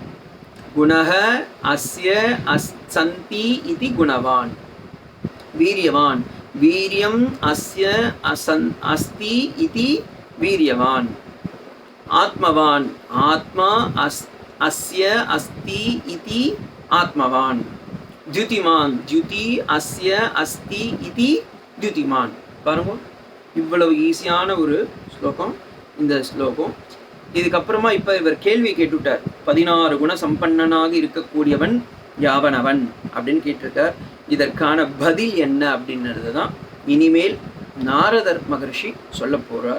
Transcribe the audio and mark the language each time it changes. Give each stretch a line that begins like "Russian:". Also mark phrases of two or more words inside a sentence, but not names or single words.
Sanskrit: गुणः अस्य सन्ति
Tamil: இது குணவான்.
Sanskrit: वीर्यवान् वीर्यम् अस्य अस्ति
Tamil: இது வீரியவான்.
Sanskrit: आत्मवान् आत्मा अस्य अस्ति
Tamil: இது ஆத்மவான்.
Sanskrit: द्युतिमान द्युति अस्य अस्ति
Tamil: இது द्युतिमान. பாருங்க, இவ்வளவு ஈஸியான ஒரு ஸ்லோகம் இந்த ஸ்லோகம். இதுக்கப்புறமா இப்போ இவர் கேள்வி கேட்டுவிட்டார், 16 குண சம்பன்னனாக இருக்கக்கூடியவன் யாவனவன் அப்படின்னு கேட்டிருக்கார். இதற்கான பதில் என்ன அப்படின்றது தான் இனிமேல் நாரதர் மகர்ஷி சொல்ல போகிறார்.